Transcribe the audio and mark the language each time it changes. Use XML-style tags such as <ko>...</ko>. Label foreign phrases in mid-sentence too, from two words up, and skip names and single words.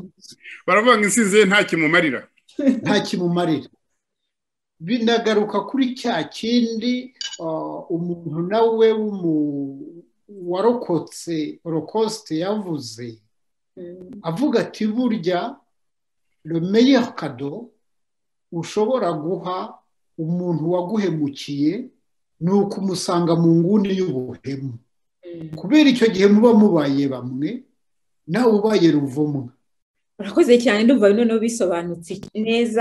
<rw>Baravuga ngo insize nta kimumarira, nta kimumarira. Binagaruka kuri cya kindi umuntu nawe warokotse Holocaust yavuze, avuga ati burya</rw> <fr>le meilleur cadeau</fr> <rw>ushobora guha umuntu waguhemukiye ni ukumusanga mu nguni y'ubuhemu, kubera icyo gihe muba mubaye bamwe, nawe ubaye ruvumwa. Urakoze cyane, ndumva noneho bisobanutse neza.</rw>